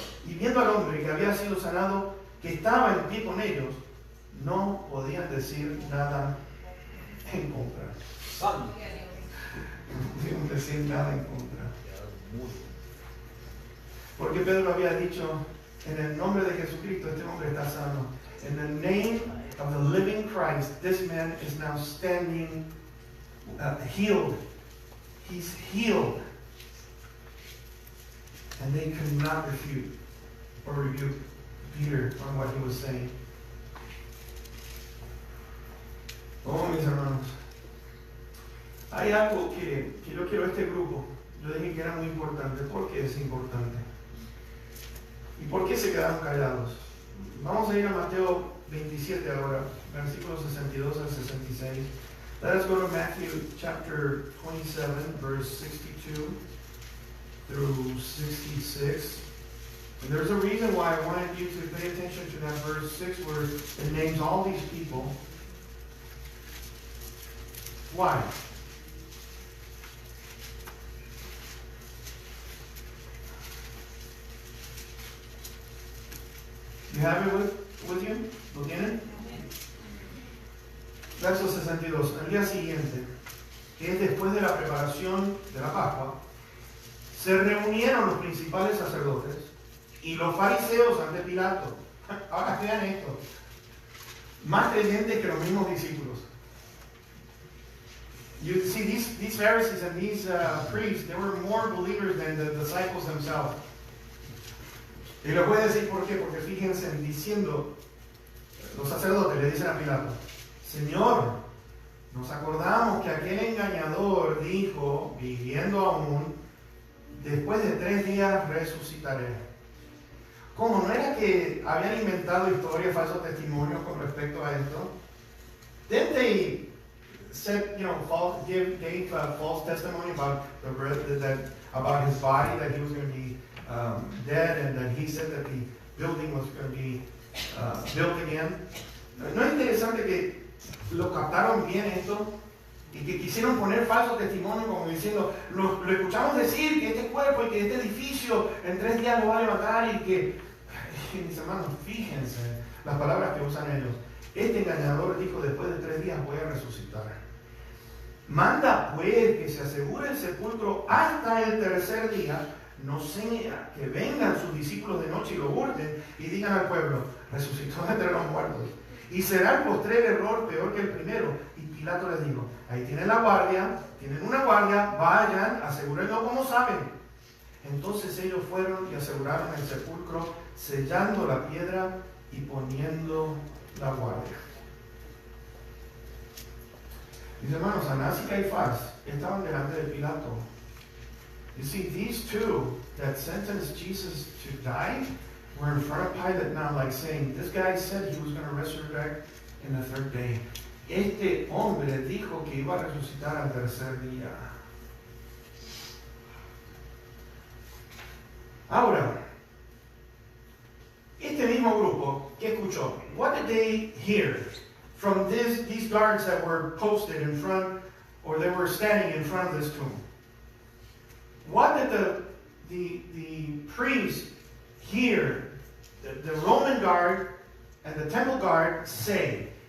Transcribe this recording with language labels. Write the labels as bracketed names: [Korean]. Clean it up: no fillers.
[Spanish] Y viendo al hombre que había sido sanado, que estaba en pie con ellos, no podían decir nada en contra. Santo. No podían decir nada en contra. Porque Pedro había dicho, en el nombre de Jesucristo, este hombre está sano. [English] In the name of the living Christ, this man is now standing healed. He's healed. And they could not refute or rebuke Peter on what he was saying. [Spanish] Oh, mis hermanos, hay algo que yo quiero este grupo. Yo dije que era muy importante. ¿Por qué es importante? ¿Y por qué se quedaron callados? Vamos a ir a Mateo 27 ahora, versículos 62 al 66. [English] Let us go to Matthew chapter 27, verse 62 through 66. And there's a reason why I wanted you to pay attention to that verse 6 where it names all these people. Why? You have it with you? [Spanish] ¿Lo tienen? Verso 62. Al día siguiente, que es después de la preparación de la Pascua, se reunieron los principales sacerdotes y los fariseos ante Pilato. Ahora vean esto. Más creyentes que los mismos discípulos. [English] You see, these Pharisees and these priests, they were more believers than the disciples themselves. [Spanish] Y les voy a decir por qué, porque fíjense diciendo, los sacerdotes le dicen a Pilato, Señor, nos acordamos que aquel engañador dijo, viviendo aún, después de 3 días resucitaré. ¿Cómo? ¿No era que habían inventado historias, falsos testimonios con respecto a esto? [English] Didn't they said, gave false testimony about about his body, that he was going to be dead, and that he said that the building was going to be built again? [Spanish] ¿No es interesante que lo captaron bien esto? Y que quisieron poner falso testimonio como diciendo, lo escuchamos decir que este cuerpo y que este edificio en 3 días lo va a levantar y que, mis hermanos, fíjense las palabras que usan ellos. Este engañador dijo, después de 3 días voy a resucitar. Manda pues que se asegure el sepulcro hasta el 3er día, no sea que vengan sus discípulos de noche y lo hurten y digan al pueblo, resucitó entre los muertos. Y será el postrer error peor que el primero. Y Pilato les dijo, ahí tienen la guardia, tienen una guardia, vayan, asegúrenlo como saben. Entonces ellos fueron y aseguraron el sepulcro, sellando la piedra y poniendo la guardia. Mis hermanos, Anás y Caifás estaban delante de Pilato. [English] You see, these two that sentenced Jesus to die were in front of Pilate now, like saying, this guy said he was going to resurrect in the 3rd day. [Spanish] Este hombre dijo que iba a resucitar al 3er día. Ahora, este mismo grupo, ¿qué escuchó? [English] What did they hear from these guards that were posted in front or they were standing in front of this tomb. What did the priest hear, the Roman guard and the temple guard say?